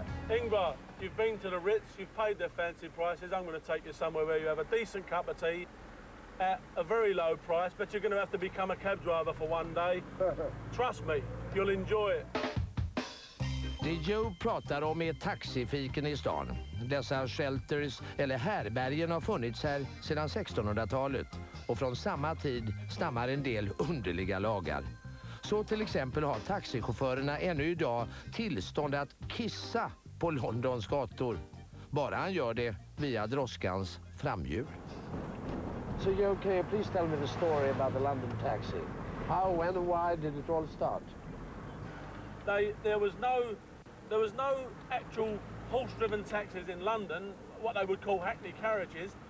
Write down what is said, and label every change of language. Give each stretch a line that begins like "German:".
English: Ingvar, you've been to the Ritz, you've paid their fancy prices. I'm going to take you somewhere where you have a decent cup of tea at a very low price, but you're going to have to become a cab driver for one day. Trust me, you'll enjoy it.
Swedish: Det Joe pratar om är taxifiken i stan. Dessa shelters eller härbergen har funnits här sedan 1600-talet och från samma tid stammar en del underliga lagar. Så till exempel har taxichaufförerna ännu idag tillstånd att kissa på Londons gator. bara han gör det via droskans framhjul.
English: So you can you please tell me the story about the London taxi? How, when and why did it all start? There was no actual horse-driven taxis in London, what they would call hackney carriages.